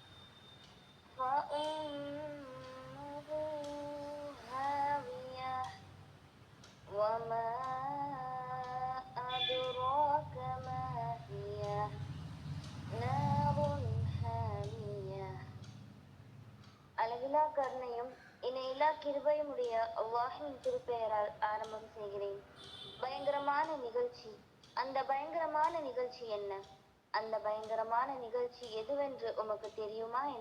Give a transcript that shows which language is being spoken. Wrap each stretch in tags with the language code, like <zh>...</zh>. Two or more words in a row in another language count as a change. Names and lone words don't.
<ar>فأمه هاوية وما أدراك ما هي نار حامية.</ar> <ta>அளவிலா கருணையும் இணையில்லா கிருபையுமுடைய அல்லாஹ்வின் திருப்பெயரால் ஆரம்பம் செய்கிறேன். பயங்கரமான நிகழ்ச்சி. அந்த பயங்கரமான நிகழ்ச்சி என்ன? அந்த பயங்கரமான நிகழ்ச்சி எதுவென்று உமக்கு தெரியுமா என்ன?</ta>